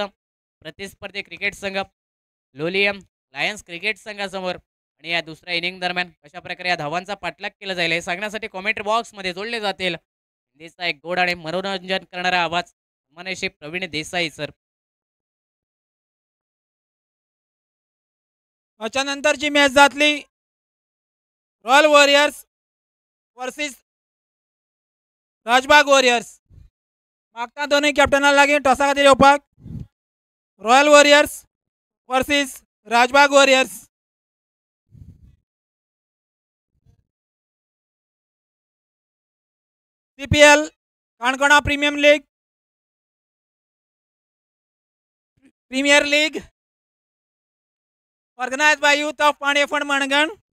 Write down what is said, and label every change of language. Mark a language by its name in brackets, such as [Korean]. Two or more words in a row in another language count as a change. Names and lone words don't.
[Marathi] प्रतिस्पर्धी क्रिकेट संघ लोलियम लायन्स क्रिकेट संघासमोर आणि या दुसऱ्या इनिंग दरम्यान कशा प्रकारे या धावांचा पाठलाग केला जाईल हे सांगण्यासाठी कॉमेंट्री बॉक्समध्ये जोडले जातील हिंदीचा एक गोड आणि मनोरंजन करणारा आवाज मनेशी प्रवीण देसाई सर. [Konkani] याच्यानंतरची मॅच जातली रॉयल वॉरियर्स वर्सेस राजबाग वॉरियर्स. मागता दोन्ही कॅप्टनाला लागीं टॉसा खातीर येवपाक. रॉयल वॉरियर्स वर्सेस राजबाग वॉरियर्स. CPL काणकोणा प्रीमियर लीग [English] organized by [Konkani] यूथ ऑफ पाणी फंड मणगण.